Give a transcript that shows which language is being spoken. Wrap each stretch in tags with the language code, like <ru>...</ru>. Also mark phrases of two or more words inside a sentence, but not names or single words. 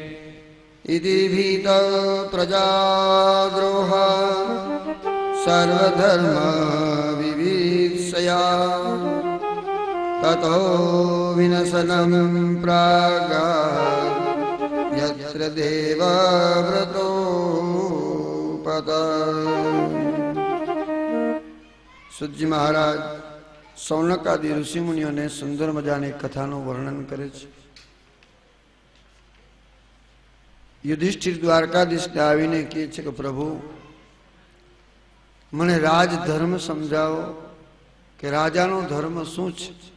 <sa>इति भीत प्रजाद्रोह सर्वधर्म विवीक्षया ततो विनशनं प्रागात् यत्र देवव्रतोपत।</sa> <gu>સુજી મહારાજ સૌનકાદી ઋષિમુનિઓને સુંદર મજાની કથાનું વર્ણન કરે છે. યુધિષ્ઠિર દ્વારકાધીશને આવીને કહે છે કે પ્રભુ મને રાજ ધર્મ સમજાવો કે રાજાનો ધર્મ શું છે.</gu>